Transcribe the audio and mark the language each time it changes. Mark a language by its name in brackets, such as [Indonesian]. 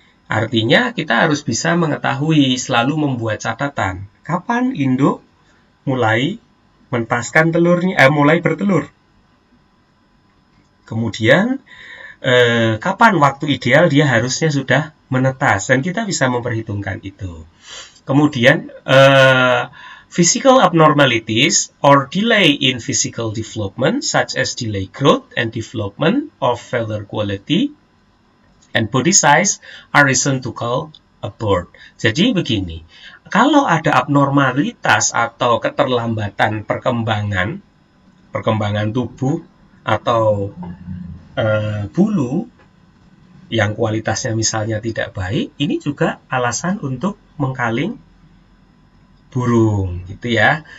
[Indonesian] Artinya kita harus bisa mengetahui, selalu membuat catatan kapan induk mulai mentaskan telurnya, mulai bertelur. Kemudian kapan waktu ideal dia harusnya sudah menetas, dan kita bisa memperhitungkan itu. [English] Kemudian physical abnormalities or delay in physical development such as delay growth and development of feather quality and body size are reason to call a bird. [Indonesian] Jadi begini, kalau ada abnormalitas atau keterlambatan perkembangan tubuh atau bulu yang kualitasnya misalnya tidak baik, ini juga alasan untuk mengkaling burung gitu ya.